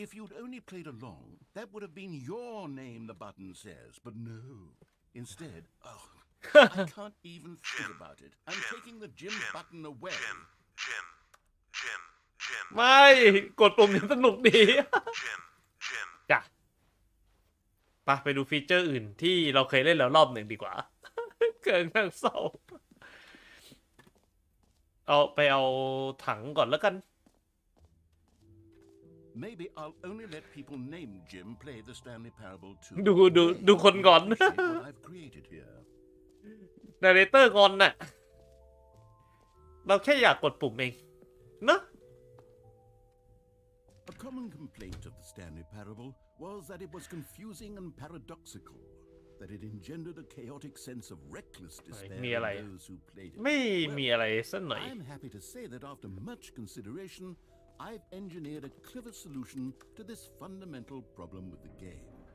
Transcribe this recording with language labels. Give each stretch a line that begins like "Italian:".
English: If you'd only played along, that would have been your name, the button says. But no. Instead, I can't even think about it. I'm taking the Jim button away. Jim.
Thai: ไม่กดปุ่มนี้สนุกดีจ้ะไปดูฟีเจอร์อื่นที่เราเคยเล่นแล้วรอบหนึ่งดีกว่า เกินนั่งเศร้าเอาถังก่อนแล้วกัน
English: Maybe I'll only let people named Jim play the Stanley Parable 2.
Thai: ดูคนก่อน
English: What I've created here.
Thai: Narrator ก่อนน่ะเราแค่อยากกดปุ่มเองเนอะ
English: A common complaint of the Stanley Parable was that it was confusing and paradoxical, that it engendered a chaotic sense of reckless despair in those who played it.
Thai: ไม่มีอะไรสักหน่อย
English: I'm happy to say that after much consideration, I've engineered a clever solution to this fundamental problem with the game.